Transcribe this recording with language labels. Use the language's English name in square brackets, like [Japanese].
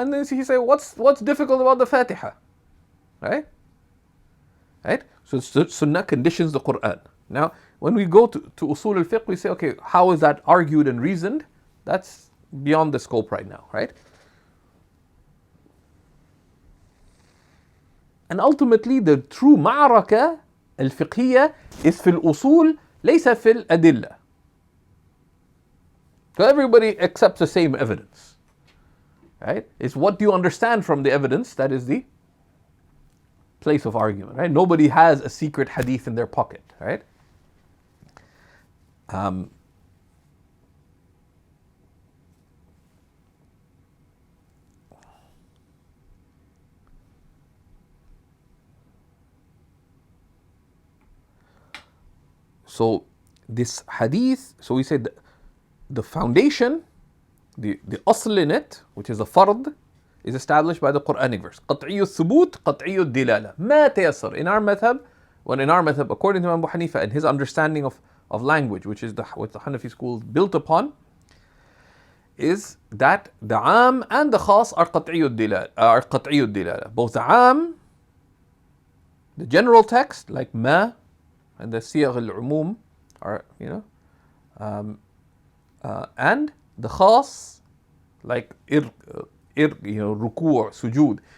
[English] And then he say, what's difficult about the Fatiha? Right? Right? So Sunnah conditions the Quran. Now, when we go to Usul al-Fiqh, we say, okay, how is that argued and reasoned? That's beyond the scope right now, right? And ultimately, the true [Arabic] معركة الفقهية [English] is [Arabic] في الأصول ليس في الأدلة. [English] So everybody accepts the same evidence, right? It's what do you understand from the evidence that is the place of argument, right? Nobody has a secret hadith in their pocket, right? So this hadith, so we said the foundation, the asl in it, which is the fard, is established by the Quranic verse. [Arabic] قطعي الثبوت قطعي الدلالة ما تيسر. [English] In our madhab, according to Imam Abu Hanifa and his understanding of language, which is what the Hanafi school is built upon, is that the am and the khas are [Arabic] قطعي الدلالة. [English] Both the am, the general text, like ma, and the siyagh al-umum are, and the khas, like ruku' or sujood.